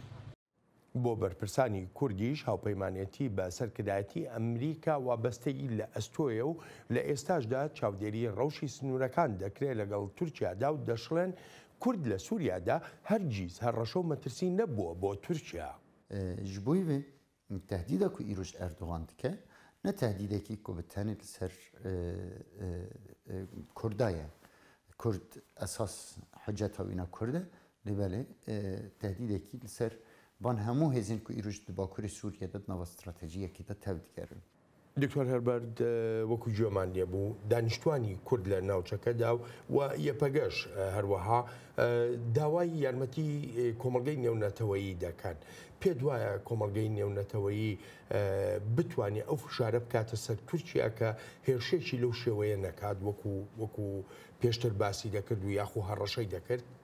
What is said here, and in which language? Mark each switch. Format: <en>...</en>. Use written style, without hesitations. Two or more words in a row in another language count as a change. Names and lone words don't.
<ckb>بۆ بەرپرسانی کوردیش هاوپەیمانێتی بە سەرکردایەتی ئەمریکا وابەستەی لە ئەستۆیە و لە ئێستاشدا چاودێری ڕەوشی سنوورەکان دەکرێت لەگەڵ تورکیادا و دەشڵێن کورد لە سووریادا هەرگیز هەڕەشە و مەترسی نەبووە بۆ تورکیا</ckb> <ku>ji bo wê tehdîda ku îroj Erdogan dike ne tehdîdekî ku bi tenê li ser Kurda ye Kurd esas hiceta wîna Kurd e lêbelê tehdîdekî li ser van hemû hêzên ku îroj di Bakurê Sûriyê de nava stratejiyekî de tev dikerin.</ku> <ckb>دکتۆر هەربەرد وەکو گوێمان لێبوو دانیشتوانی کورد لە ناوچەکەدا و یەپەگەش هەروەها داوای یارمەتی کۆمەڵگەی نێونەتەوەیی دەکەن پێ وایە کۆمەڵگەی نێونەتەوەیی بتوانێت ئەو فشارە بکاتە سەر تورکیا کە هێرشێکی لەو شێوەیە نەکات وەکو پێشتر باسی دەکرد و یاخو هەڕەشەی دەکرد</ckb>